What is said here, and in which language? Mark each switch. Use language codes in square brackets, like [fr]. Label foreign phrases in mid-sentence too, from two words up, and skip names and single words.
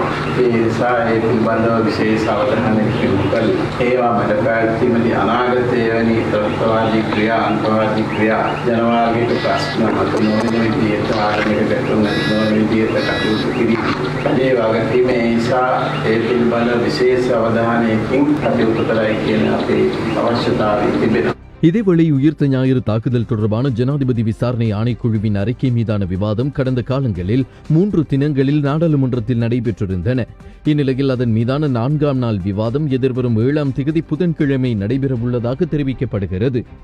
[si] ඒ නිසා ඒ පිළිබඳව විශේෂ අවධානයක් යොමු කළ ඒවා මැඩපැවැත්වීමේදී අනාගතයේ වැනි ත්‍රස්තවාදී ක්‍රියා අන්තවාදී ක්‍රියා ජනවාගයේ ප්‍රශ්න මත නොවන විදිහට ආරම්භක ගැටුම් නොවන විදිහට කටයුතු කිරීම. ඒ වගකීම ඒ නිසා ඒ පිළිබඳව විශේෂ අවධානයකින් කටයුතු කරයි කියන අපේ අවශ්‍යතාවය තිබෙනවා. [ta] இதேவேளை உயிர்த்த ஞாயிறு தாக்குதல் தொடர்பான ஜனாதிபதி விசாரணை ஆணைக்குழுவின் அறிக்கை மீதான விவாதம் கடந்த காலங்களில் 3 தினங்களில் நாடாளுமன்றத்தில் நடைபெற்றிருந்தன. இந்நிலையில் அதன் மீதான 4ஆம் நாள் விவாதம் எதிர்வரும் 7ஆம் தேதி புதன்கிழமை நடைபெறவுள்ளதாக தெரிவிக்கப்படுகிறது.